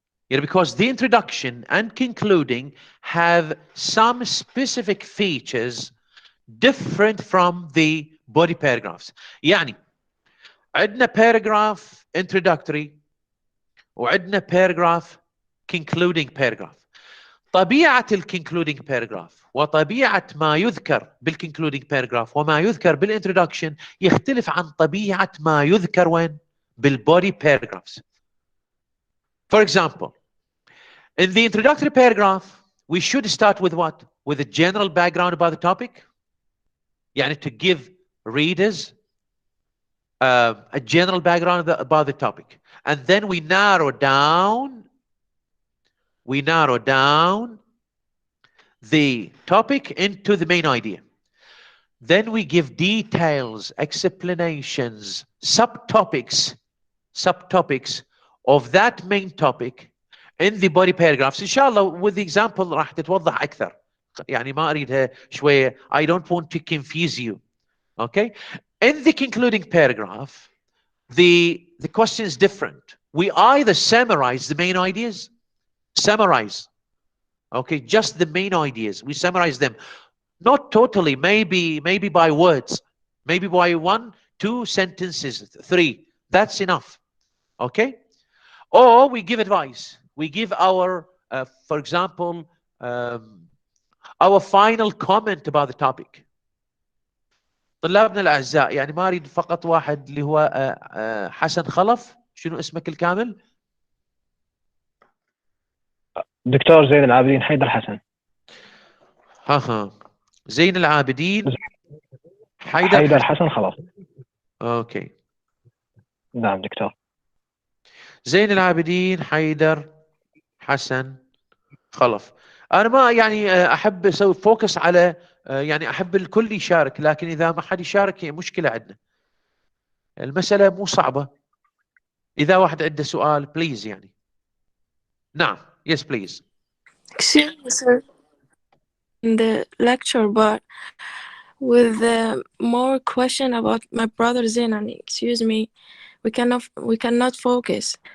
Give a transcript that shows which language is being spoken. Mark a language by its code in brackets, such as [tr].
[en] Because the introduction and concluding have some specific features different from the body paragraphs. [ar] يعني عندنا paragraph introductory وعندنا paragraph concluding paragraph. طبيعة concluding paragraph وطبيعة ما يذكر concluding paragraph وما يذكر introduction يختلف عن طبيعة ما يذكر وين body paragraphs. [en] For example, in the introductory paragraph, we should start with what? With a general background about the topic. يعني to give readers a general background about the topic. And then we narrow down the topic into the main idea. Then we give details, explanations, subtopics of that main topic in the body paragraphs. [ar] إن شاء الله [en] with the example [ar] راح تتوضح أكثر. يعني ما أريدها شوية. [en] I don't want to confuse you. Okay? In the concluding paragraph, the question is different. We either summarize the main ideas, okay, just the main ideas. We summarize them, not totally, maybe by words, maybe by 1, 2 sentences, 3. That's enough. Okay? Or we give advice. We give our, for example, our final comment about the topic. [ar] طلابنا الأعزاء يعني ما أريد فقط واحد اللي هو حسن خلف. شنو اسمك الكامل؟ دكتور زين العابدين حيدر حسن. زين العابدين حيدر حسن خلف. اوكي. نعم دكتور. زين العابدين حيدر حسن خلف. انا ما يعني احب اسوي فوكس على يعني احب الكل يشارك، لكن اذا ما حد يشارك هي مشكله عندنا. المساله مو صعبه. اذا واحد عنده سؤال بليز يعني. [en] نعم. Yes, please. Excuse me, sir. In the lecture, but with more question about my brother Zenan, excuse me, we cannot focus.